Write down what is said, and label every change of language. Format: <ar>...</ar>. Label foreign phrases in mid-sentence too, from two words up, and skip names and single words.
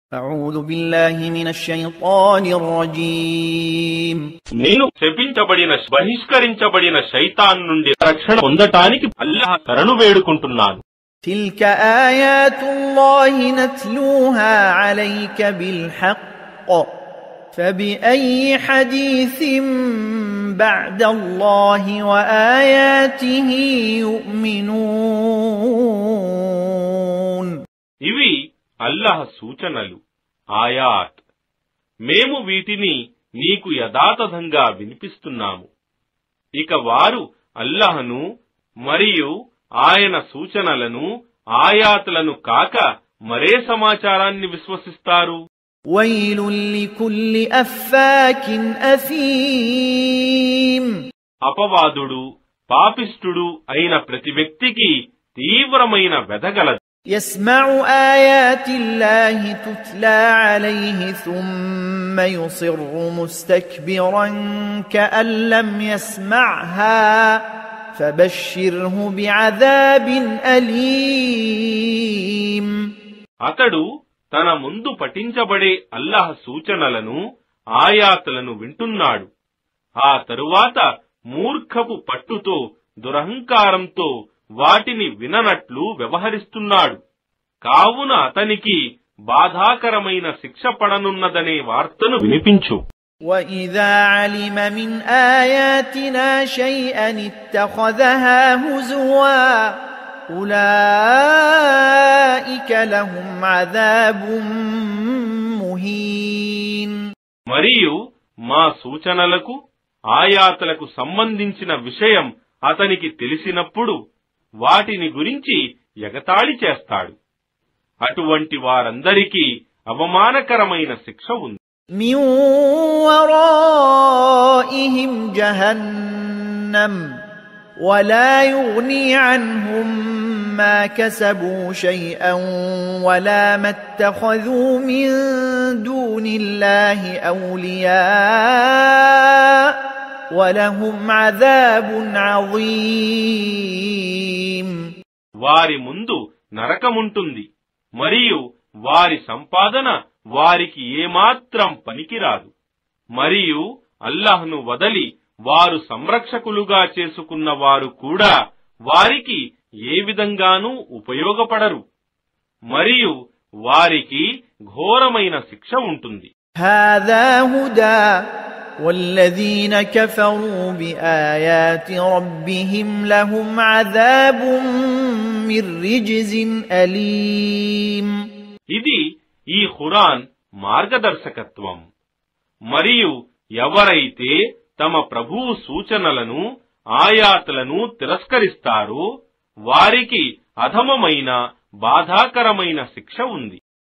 <ar>أعوذ بالله من الشيطان الرجيم</ar> <te>నేను శపించబడిన బహిష్కరించబడిన శైతాన్ నుండి రక్షణ పొందటానికి అల్లాహ్ శరణు వేడుకుంటున్నాను.</te> <ar>تلك آيات الله نتلوها عليك بالحق فبأي حديث بعد الله وآياته يؤمنون</ar> <te>ఇవి అల్లాహ్ సూచనలు, ఆయాత్. మేము వీటిని నీకు యథాతథంగా వినిపిస్తున్నాము. ఇక వారు అల్లాహ్ను మరియు ఆయన సూచనలను, ఆయాతులను కాక మరే సమాచారాన్ని విశ్వసిస్తారు?</te> <ar>ويل لكل أفاك أثيم</ar> <te>అపవాదుడు, పాపిష్ఠుడు అయిన ప్రతి వ్యక్తికి తీవ్రమైన వెదగలదు.</te> <ar>يسمع آيات الله تتلى عليه ثم يصر مستكبرا كأن لم يسمعها فبشره بعذاب أليم.</ar> <te>అతడు తన ముందు పఠించబడే అల్లాహ్ సూచనలను, ఆయాతులను వింటున్నాడు. ఆ తరువాత మూర్ఖపు పట్టుతో, దురహంకారంతో వాటిని విననట్లు వ్యవహరిస్తున్నాడు. కావున అతనికి బాధాకరమైన శిక్ష పడనున్నదనే వార్తను వినిపించు.</te> <ar>وَإِذَا عَلِمَ مِنْ آيَاتِنَا شَيْئًا اتَّخَذَهَا هُزُوًا أُولَئِكَ لَهُمْ عَذَابٌ مُهِينٌ.</ar> <te>మరియు మా సూచనలకు, ఆయాతులకు సంబంధించిన విషయం అతనికి తెలిసినప్పుడు వాటిని గురించి ఎగతాళి చేస్తాడు. అటువంటి వారందరికీ అవమానకరమైన శిక్ష ఉంది.</te> <ar>مِنْ وَرَائِهِمْ جَهَنَّمُ وَلَا يُغْنِي عَنْهُمْ مَا كَسَبُوا شَيْئًا وَلَا مَا اتَّخَذُوا مِنْ دُونِ اللَّهِ أَوْلِيَاءَ وَلَهُمْ عَذَابٌ عَظِيمٌ.</ar> <te>వారి ముందు నరకముంటుంది మరియు వారి సంపాదన వారికి ఏమాత్రం పనికిరాదు. మరియు అల్లాహ్ను వదలి వారు సంరక్షకులుగా చేసుకున్న వారు కూడా వారికి ఏ విధంగానూ ఉపయోగపడరు. మరియు వారికి ఘోరమైన శిక్ష ఉంటుంది.</te> <ar>هذا هدى والذين كفروا بآيات ربهم لهم عذاب من رجز أليم.</ar> <te>ఇది ఈ ఖురాన్ మార్గదర్శకత్వం. మరియు ఎవరైతే తమ ప్రభువు సూచనలను, ఆయాతులను తిరస్కరిస్తారో వారికి అధమమైన, బాధాకరమైన శిక్ష ఉంది.</te>